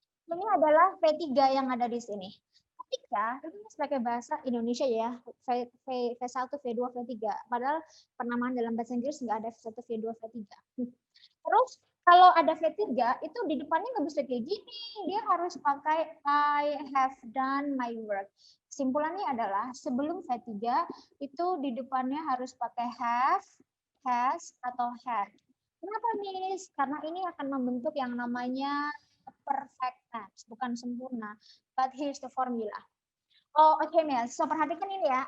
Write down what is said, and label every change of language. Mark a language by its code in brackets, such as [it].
[id] Ini adalah V3 yang ada di sini. Ketika, ini sebagai bahasa Indonesia ya, V1, V2, V3. Padahal penamaan dalam bahasa Inggris nggak ada V1, V2, V3. Terus kalau ada V3 itu di depannya nggak bisa kayak gini. Dia harus pakai [en] I have done my work. [id] Kesimpulannya adalah sebelum V3 itu di depannya harus pakai have, has, atau had. Kenapa, Miss? Karena ini akan membentuk yang namanya perfect tense, bukan sempurna. [en] But here's the formula. Oh, oke, Miss. So, [id] perhatikan ini ya.